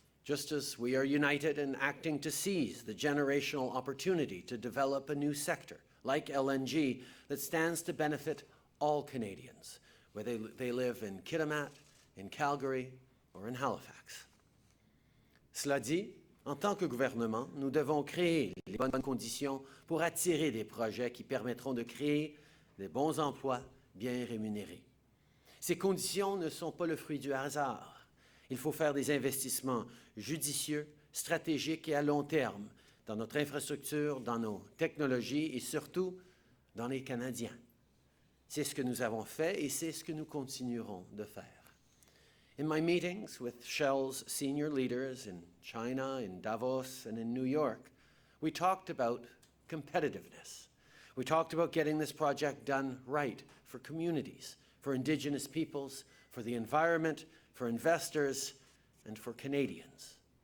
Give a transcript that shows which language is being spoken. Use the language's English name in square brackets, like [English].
[English] just as we are united in acting to seize the generational opportunity to develop a new sector, like LNG, that stands to benefit all Canadians, whether they live in Kitimat, in Calgary, or in Halifax. [French] Cela dit, en tant que gouvernement, nous devons créer les bonnes conditions pour attirer des projets qui permettront de créer des bons emplois bien rémunérés. Ces conditions ne sont pas le fruit du hasard. Il faut faire des investissements judicieux, stratégiques et à long terme dans notre infrastructure, dans nos technologies et surtout dans les Canadiens. C'est ce que nous avons fait et c'est ce que nous continuerons de faire. [English] In my meetings with Shell's senior leaders in China, in Davos, and in New York, we talked about competitiveness. We talked about getting this project done right for communities, for Indigenous peoples, for the environment, for investors, and for Canadians.